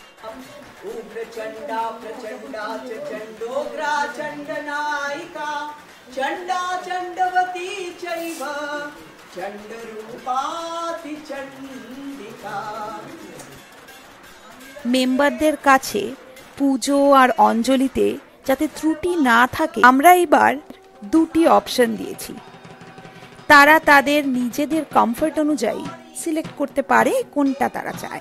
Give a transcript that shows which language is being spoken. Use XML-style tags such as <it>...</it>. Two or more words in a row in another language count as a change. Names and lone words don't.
<sa>उग्रचण्डा प्रचण्डा च चण्डोग्रा चण्डनायिका चण्डा चण्डवती चैव चण्डरूपाति चण्डिका।</sa> <bn>মেম্বারদের কাছে পুজো আর অঞ্জলিতে যাতে ত্রুটি না থাকে আমরা এবার দুটি অপশন দিয়েছি। তারা তাদের নিজেদের কমফর্ট অনুযায়ী সিলেক্ট করতে পারে কোনটা তারা চায়।</bn>